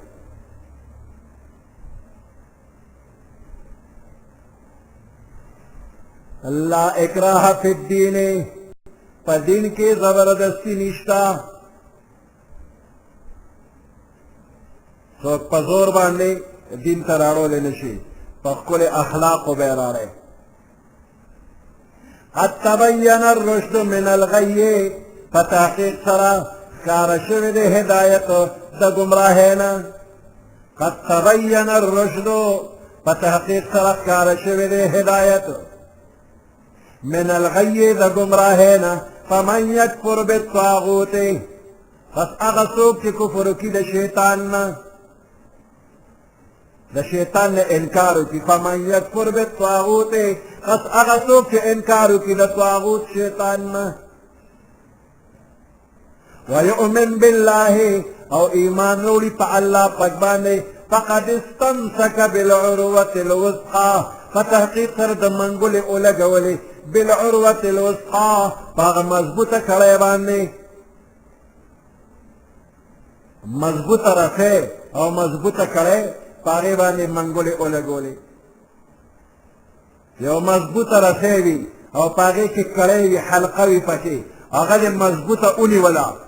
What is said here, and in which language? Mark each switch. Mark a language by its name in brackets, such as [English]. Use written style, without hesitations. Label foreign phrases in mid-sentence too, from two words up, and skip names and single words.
[Arabic] لا اکراه فی الدین، [Pashto] په دین کې زبردستی نشتا، څوک په زور باندې دین ته راوړلی نشي، په ښکلي اخلاقو به یې راوړی. [Arabic] قد تبین الرشد من الغی، [Pashto] په تحقیق سره ښکاره شوی دی هدایت د ګمراهۍ نه. [Arabic] قد تبین الرشد، [Pashto] په تحقیق سره ښکاره شوی دی هدایت [Arabic] من الغی [Pashto] د ګمراهۍ نه. [Arabic] فمن یکفر بالطاغوت، [Pashto] پس هغه څوک چې کفر وکړي د شیطان نه، د شیطان نه انکار وکړي. [Arabic] فمن یکفر بالطاغوت، [Pashto] پس هغه څوک چې انکار وکړي د طاغوت شیطان نه. [Arabic] ویؤمن بالله، [Pashto] او ایمان وروړي په الله پاک باندې. [Arabic] فقد استمسک بالعروة الوثقى، [Pashto] په تحقیق سره د منګولې ولګولې [Arabic] بالعروة الوثقى، [Pashto] په هغه مضبوطه کړۍ باندې، مضبوطه رسۍ او مضبوطه کړۍ په هغې باندې منګولې ولګولې. یو مضبوطه رسۍ وي او په هغې کې کړۍ وي، حلقه وي پکې، هغه دې مضبوطه ونیوله.